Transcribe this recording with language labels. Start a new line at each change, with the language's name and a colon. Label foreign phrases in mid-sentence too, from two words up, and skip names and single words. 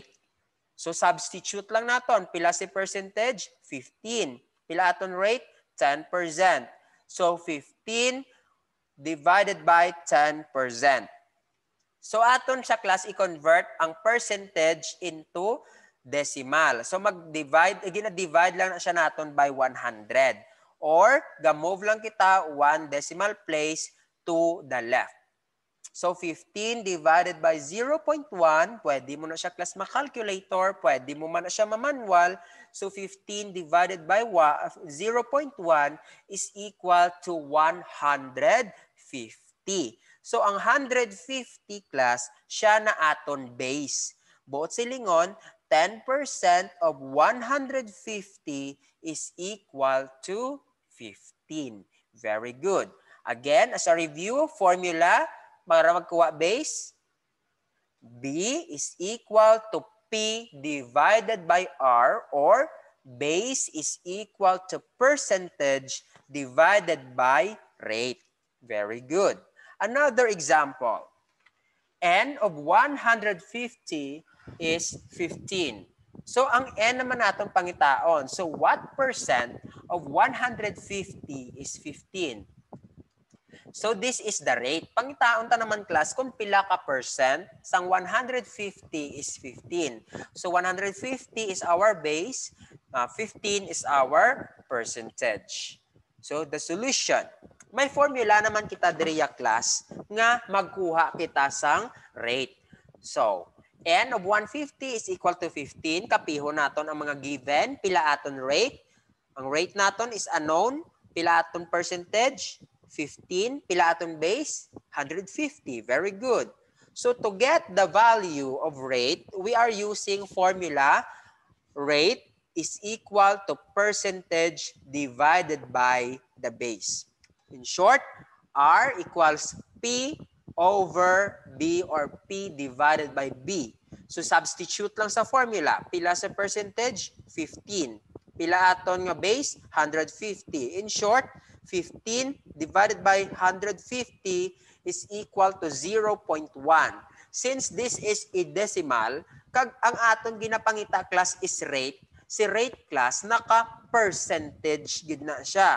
English: So substitute
Hiligaynon: lang naton, pila si percentage? 15. Pila aton rate? 10%.
English: So 15 divided by 10%.
Hiligaynon: So aton sa class i-convert ang percentage
English: into decimal.
Hiligaynon: So mag-divide, gina-divide lang na siya naton by 100.
English: Or
Hiligaynon: ga-move lang kita
English: 1 decimal place to the left. So 15 divided by 0.1,
Hiligaynon: pwede mo na siya class ma-calculator, pwede mo man na siya ma-manual.
English: So 15 divided by 0.1 is equal to 150.
Hiligaynon: So ang 150 class, siya na aton base. Buot silingon,
English: 10% of 150 is equal to 15. Very good. Again, as a review, formula,
Hiligaynon: para magkuha base,
English: B is equal to P divided by R, or base is equal to percentage divided by rate. Very good. Another example, N of 150 is 15. So,
Hiligaynon: ang N naman natong pangitaon.
English: So, what percent of 150 is 15? So, this is the rate.
Hiligaynon: Pangitaon ta naman class kung pila ka percent sang 150 is 15.
English: So, 150 is our base, 15 is our percentage. So, the solution.
Hiligaynon: May formula naman kita diriya class nga magkuha kita sang rate.
English: So, N of 150 is equal to 15.
Hiligaynon: Kapiho naton ang mga given. Pila aton rate. Ang rate naton
English: is unknown.
Hiligaynon: Pila aton percentage? 15. Pila aton base?
English: 150. Very good. So to get the value of rate, we are using formula rate is equal to percentage divided by the base. In short, R equals P over B, or P divided by B. So substitute
Hiligaynon: lang sa formula. Pila sa percentage? 15. Pila aton nga base? 150.
English: In short, 15 divided by 150 is equal to 0.1. Since this is a decimal,
Hiligaynon: kag ang aton ginapangita class is rate, si rate class naka-percentage gid na siya.